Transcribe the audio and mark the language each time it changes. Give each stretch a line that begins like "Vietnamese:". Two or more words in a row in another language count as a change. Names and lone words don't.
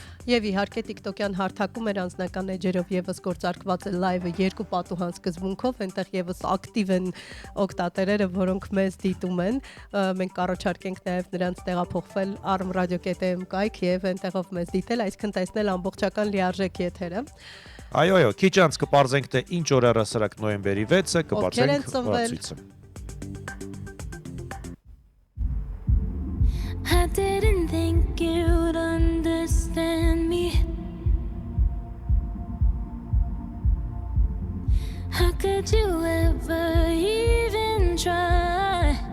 Armenian: Եվ իհարկե TikTok-յան հարթակում մեր անձնական էջերով եւս գործարկված է լայվը երկու պատուհան սկզբունքով, այնտեղ եւս ակտիվ են օգտատերերը, որոնք մեզ դիտում են։ Մենք կառաջարկենք նաեւ նրանց տեղափոխվել arabradio.am կայք եւ այնտեղով մեզ դիտել, այսինքն տեսնել ամբողջական լիարժեք եթերը։ Այո, քիչ անց կպարզենք թե ինչ օր առասարակ նոյեմբերի 6-ը կբացենք ցույցը։
English: I didn't think you'd understand me. How could you ever even try?